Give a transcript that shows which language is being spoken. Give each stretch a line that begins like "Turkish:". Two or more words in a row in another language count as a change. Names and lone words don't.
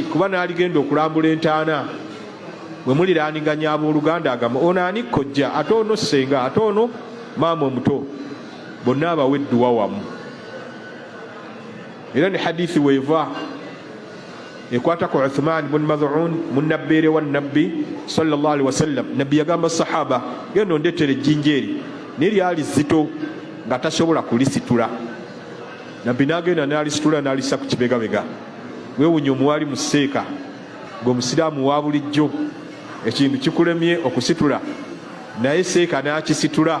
Ganda: Kuba n'aligenda okulambula entaana, bwe muliraaniganya abooluganda agamba ono ani kojja, ate ono ssenga, ate ono maama omuto, bonna abawedduwa wamu. Era ne hadithi weeva ekwata ku Uthman ibn Mad'un munnabbeere wa Nabbi
Arabic: صلى الله عليه وسلم.
Ganda: Nabbi yagamba sahaba, genda ondeetere ejjinja eri, naye lyali zito nga tasobola kulisitula. Nabbi n'agenda n'alisitula n'alissa ku kibegabega. Weewunya omuwali mu sseeka, ng'omusiraamu wa bulijjo ekintu kikulemye okusitula, naye seeka n'akisitula.